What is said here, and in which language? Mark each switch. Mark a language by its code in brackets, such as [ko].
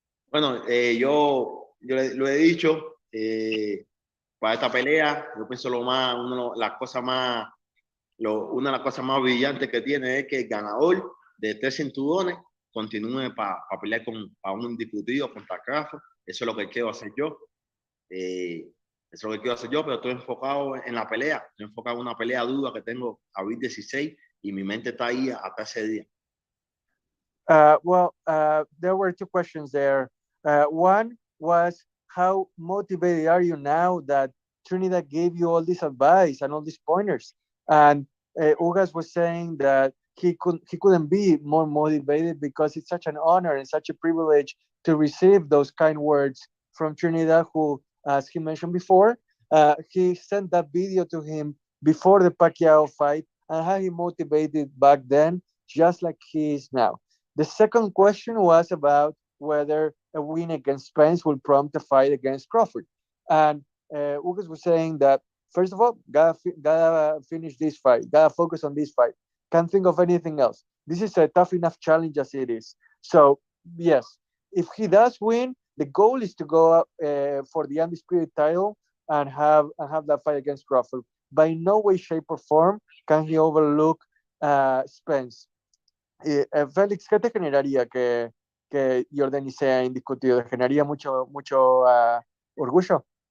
[es] Bueno, yo lo he dicho, para esta pelea, yo pienso una de las cosas más brillantes que tiene es que el ganador de 3 cinturones continúe para pelear para un indiscutido contra Crawford. Eso es lo que quiero hacer yo. Pero estoy enfocado en la pelea. Estoy enfocado en una pelea dura que tengo abril 16 y mi mente está ahí hasta ese día. [en] There were two questions there. One was, how motivated are you now that Trinidad gave you all this advice and all these pointers? And Ugas was saying that he couldn't be more motivated because it's such an honor and such a privilege to receive those kind words from Trinidad, who, as he mentioned before, he sent that video to him before the Pacquiao fight, and how he motivated back then, just like he is now. The second question was about whether a win against Spence will prompt a fight against Crawford. And Ugas was saying that, first of all, gotta finish this fight, gotta focus on this fight. Can't think of anything else. This is a tough enough challenge as it is. So, yes, if he does win, the goal is to go for the undisputed title and have that fight against Crawford. By no way, shape, or form can he overlook Spence. [es] Félix, ¿qué te generaría que Yordenis sea indiscutido? ¿Te generaría mucho orgullo?